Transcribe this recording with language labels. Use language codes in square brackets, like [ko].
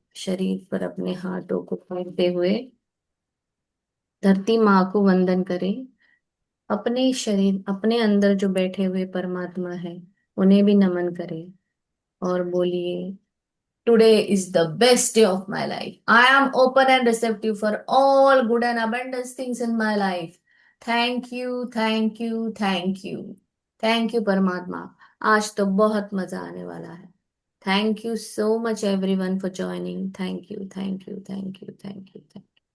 [hi] शरीर पर अपने हाथों को फेरते हुए धरती माँ को वंदन करें। अपने शरीर, अपने अंदर जो बैठे हुए परमात्मा है उन्हें भी नमन करें और बोलिए, [en] Today is the best day of my life. I am open and receptive for all good and abundant things in my life. Thank you, thank you, thank you. Thank you, परमात्मा। [hi] आज तो बहुत मजा आने वाला है। [en] Thank you so much everyone for joining. Thank you, thank you, thank you, thank you, thank you.